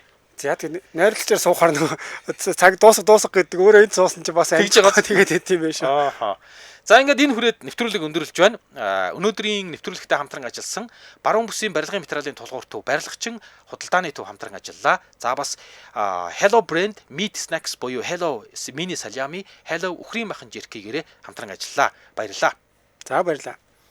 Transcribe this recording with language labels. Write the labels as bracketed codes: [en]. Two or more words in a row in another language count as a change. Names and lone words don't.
[mn] За тийм найрлагчаар суухаар нөгөө цаг дуусах гэдэг өөрөө энд суусан чи бас тэгж байгаа тэгээд хэт юм биш үү. За ингээд энэ хүрээд нэвтрүүлэг өндөрлөж байна. Өнөөдрийн нэвтрүүлэгтээ хамтран ажилласан баруун бүсийн барилгын материалын тулгуур төв барилгачин худалдааны төв хамтран ажиллалаа. За бас Hello Brand Meat Snacks буюу Hello Mini Salami, Hello Үхрийн махан жиркигээрээ хамтран ажиллалаа. Баярлалаа. За баярлалаа.